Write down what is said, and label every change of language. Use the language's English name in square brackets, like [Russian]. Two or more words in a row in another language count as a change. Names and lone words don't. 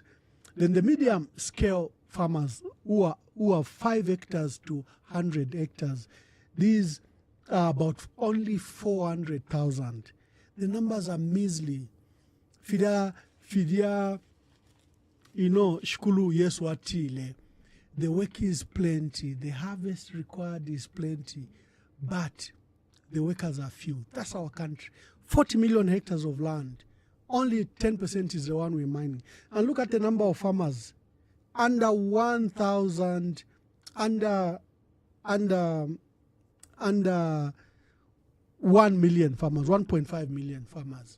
[English] Then the medium-scale farmers who have 5 hectares to 100 hectares, these are about only 400,000. The numbers are measly. Fidia, you know, [Bemba] shukulu yesu atile. [English] The work is plenty. The harvest required is plenty. But the workers are few. That's our country. 40 million hectares of land. Only 10% is the one we're mining. And look at the number of farmers. Under 1,000, under 1 million farmers, 1.5 million farmers.